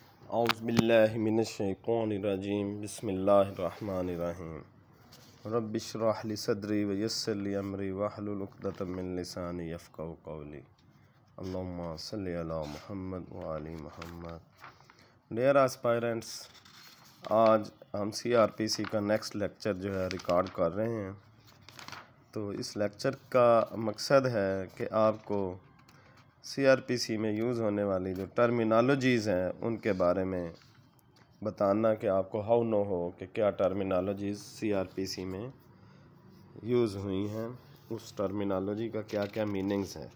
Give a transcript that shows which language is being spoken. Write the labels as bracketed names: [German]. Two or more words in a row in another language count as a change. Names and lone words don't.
[Arabic] أعوذ بالله من الشيطان الرجيم بسم الله الرحمن الرحيم رب اشرح لي صدري ويسر لي أمري واحلل عقدة من لساني يفقهوا قولي اللهم صل على محمد وآل محمد. [English] dear aspirants, [Hindi] आज हम CRPC का [English] next lecture [Hindi] जो है रिकॉर्ड कर रहे हैं। तो इस लेक्चर का मकसद है कि आपको CRPC में यूज़ होने वाली जो टर्मिनोलॉजीज़ हैं उनके बारे में बताना कि आपको [English] how know [Hindi] हो कि क्या टर्मिनोलॉजीज़ CRPC में यूज़ हुई हैं, उस टर्मिनोलॉजी का क्या क्या मीनिंग्स हैं।